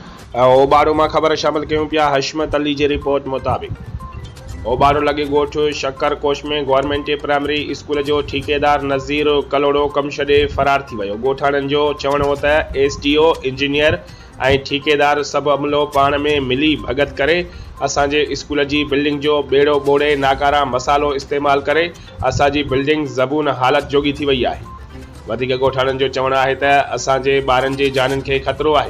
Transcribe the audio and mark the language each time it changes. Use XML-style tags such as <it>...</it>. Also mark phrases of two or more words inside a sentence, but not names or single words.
<sd>ओबारो में खबर शामिल क्यों पिया हशमत अली की रिपोर्ट मुताबिक ओबारो लगे गोठ शक्कर कोश में गवर्नमेंट प्राइमरी स्कूल जो ठेकेदार नज़ीर कलोड़ो कम छे फरार थी वो। गोठाणन जो चवण हो SDO इंजीनियर और ठेकेदार सब अमलो पान में मिली भगत करे असांजे स्कूल की बिल्डिंग जो बेड़ो बोड़े नाकारा मसालो इस्तेमाल करे असांजी बिल्डिंग ज़बून हालत जोगी थी वही है। गोठाणन जो चवण है असांजे ॿारनि जी जाननि खे खतरो है।</sd>